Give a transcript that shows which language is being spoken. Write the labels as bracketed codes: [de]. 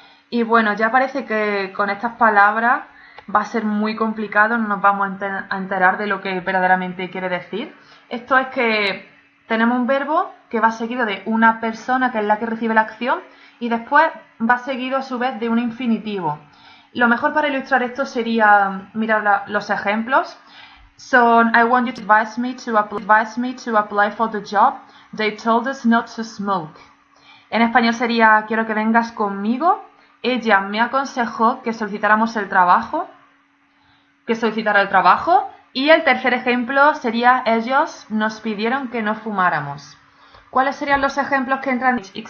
[es] Y bueno, ya parece que con estas palabras va a ser muy complicado, no nos vamos a enterar de lo que verdaderamente quiere decir. Esto es que tenemos un verbo que va seguido de una persona, que es la que recibe la acción, y después va seguido a su vez de un infinitivo. Lo mejor para ilustrar esto sería mirar los ejemplos. [en] So, I want you to advise me to apply for the job. They told us not to smoke. [es] En español sería, quiero que vengas conmigo. Ella me aconsejó que solicitáramos el trabajo, que solicitara el trabajo. Y el tercer ejemplo sería, ellos nos pidieron que no fumáramos. ¿Cuáles serían los ejemplos que entran?